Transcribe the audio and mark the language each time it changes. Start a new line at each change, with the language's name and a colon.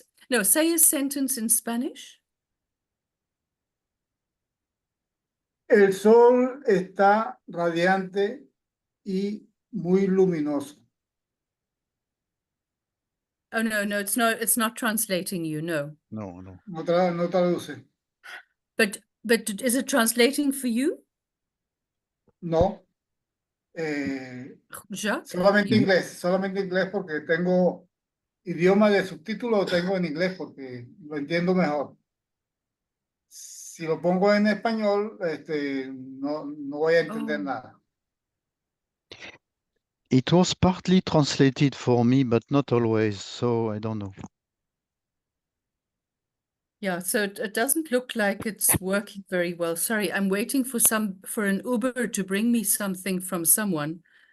English: No, say a sentence in Spanish.
Spanish: El sol está radiante y muy luminoso.
English: Oh no, it's not translating you, no. No.
Spanish: No traduce.
English: But is it translating for you,
Spanish: No.
English: Jacques?
Spanish: Solamente inglés porque tengo idioma de subtítulo, lo tengo en inglés porque lo entiendo mejor. Si lo pongo en español, no voy a entender
English: Oh.
Spanish: nada.
English: It was partly translated for me, but not always, so I don't know. Yeah, so it doesn't look like it's working very well. Sorry, I'm waiting for an Uber to bring me something from someone.